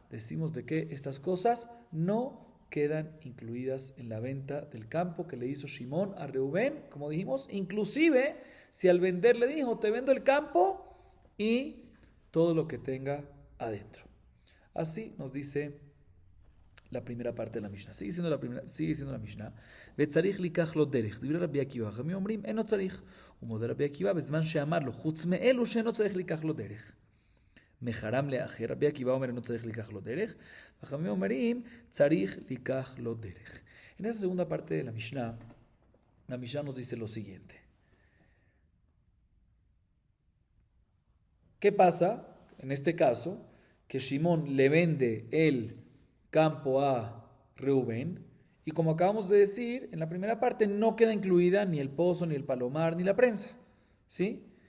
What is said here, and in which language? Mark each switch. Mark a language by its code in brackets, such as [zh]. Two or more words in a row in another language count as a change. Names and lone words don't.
[es] Decimos de que estas cosas no quedan incluidas en la venta del campo que le hizo Shimón a Reubén, como dijimos, inclusive si al vender le dijo, te vendo el campo y todo lo que tenga adentro. Así nos dice la primera parte de la Mishnah. Sigue siendo la Mishnah. [he] וצריך לקח לו דרך. דברי רבי עקיבא, חכמים אומרים, אינו צריך. ומודה רבי עקיבא בזמן שאמר לו, חוץ מאלו שאינו צריך לקח לו דרך. מחרם לאחר, רבי עקיבא אומר, אינו צריך לקח לו דרך. וחכמים אומרים, צריך לקח לו דרך. [es] En esa segunda parte de la Mishnah nos dice lo siguiente. ¿Qué pasa en este caso? Que Shimón le vende el campo a Reubén y, como acabamos de decir, en la primera parte no queda incluida ni el pozo, ni el palomar, ni la prensa, ¿sí?